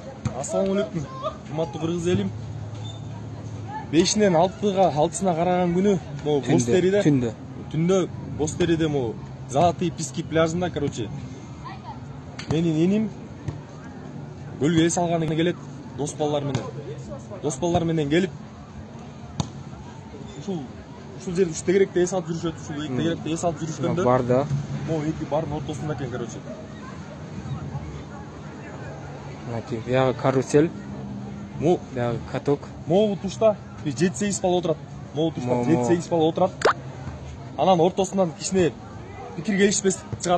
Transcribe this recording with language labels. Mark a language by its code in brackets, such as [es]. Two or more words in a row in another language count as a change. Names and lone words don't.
[kk] Ассалаумағалейкум, қымбатты қырғыз елім. 5-нен 6-сына қараған күні, Бостериде, түнде Бостериде Золотые пески пляжында, короче. [ky] Менің енем көлге салғаны келет, дос балаларменен келіп, ушул жерде үш тегеректе ес алып жүрүшөт, ушул эки тегеректе ес алып жүрүшкөндө бар да. Эки бардын ортосунда экен, короче. Бияғы карусель, бияғы каток. Могу тушта 7-8 бала отурат. Могу тушта 7-8 бала отурат. Анан ортосунан кичине пикир келишпестик чыгат.